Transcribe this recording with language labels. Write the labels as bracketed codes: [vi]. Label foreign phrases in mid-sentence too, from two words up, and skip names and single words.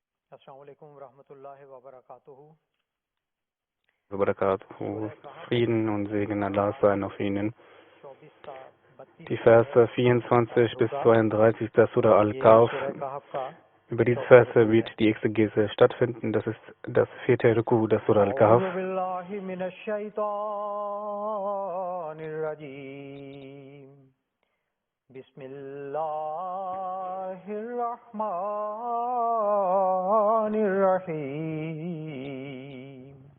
[ar] السلام علیکم ورحمۃ اللہ وبرکاتہ. Wabarakatuh. [de] Frieden und Segen Allah seien auf Ihnen. [ur] 24 تا 32 [de] Die Verse 24 bis 32 der Surah [ur] یہ Al-Kahf. سورہ کہف کا [de] Über diese Verse wird die Exegese stattfinden. Das ist das 4. Ruku der Surah Al-Kahf. [ar] اعوذ باللہ من الشیطان الرجیم بسم اللہ الرحمن الرحیم